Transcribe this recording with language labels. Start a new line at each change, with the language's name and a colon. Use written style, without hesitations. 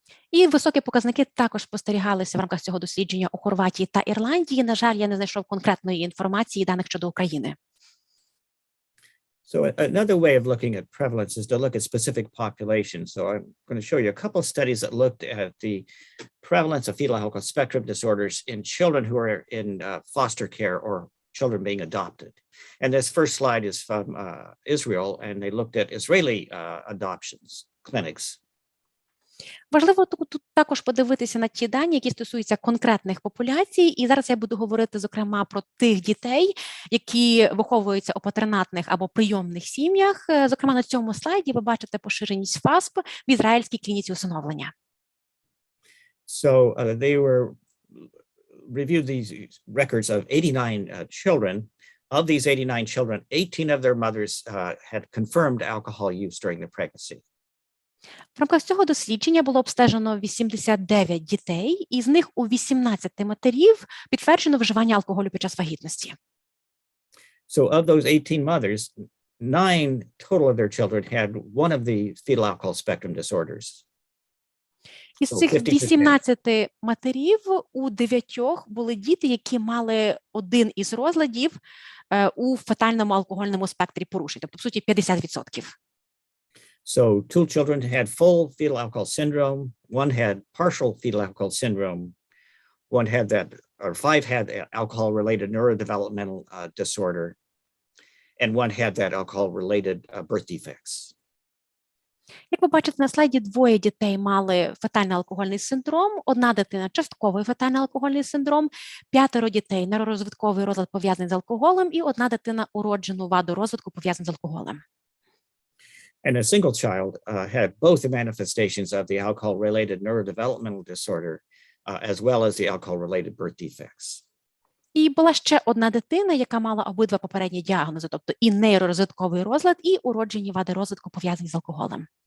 Ukrainian: І високі показники також спостерігалися в рамках цього дослідження у Хорватії та Ірландії. На жаль, я не знайшов конкретної інформації і даних щодо України.
English: So another way of looking at prevalence is to look at specific populations. So I'm going to show you a couple of studies that looked at the prevalence of fetal alcohol spectrum disorders in children who are in foster care or children being adopted. And this first slide is from Israel, and they looked at Israeli adoptions clinics.
Ukrainian: Важливо тут також подивитися на ті дані, які стосуються конкретних популяцій. І зараз я буду говорити, зокрема, про тих дітей, які виховуються у патронатних або прийомних сім'ях. Зокрема, на цьому слайді ви бачите поширеність ФАСП в ізраїльській клініці усиновлення.
English: So they were reviewed these records of 89 children. Of these 89 children, 18 of their mothers had confirmed alcohol use during the pregnancy.
Ukrainian: В рамках цього дослідження було обстежено 89 дітей, і з них у 18 матерів підтверджено вживання алкоголю під час вагітності.
English: So of those 18 mothers, 9 total of their children had one of the fetal alcohol spectrum disorders.
Ukrainian: Із цих 18 матерів у 9 були діти, які мали один із розладів у фетальному алкогольному спектрі порушень, тобто, в суті, 50%.
English: So 2 children had full fetal alcohol syndrome, 1 had partial fetal alcohol syndrome, 1 had that, or 5 had alcohol-related neurodevelopmental disorder, and 1 had that alcohol-related birth defects.
Ukrainian: Як ви бачите на слайді, 2 дітей мали фетальний алкогольний синдром, 1 дитина – частковий фетальний алкогольний синдром, 5 дітей – нейророзвитковий розлад пов'язаний з алкоголем і 1 дитина – уроджену ваду розвитку пов'язану з алкоголем.
English: And a single child had both the manifestations of the alcohol-related neurodevelopmental disorder as well as the alcohol-related birth defects.
Ukrainian: І була ще 1 дитина, яка мала обидва попередні діагнози, тобто і нейророзвитковий розлад, і уроджені вади розвитку пов'язані з алкоголем.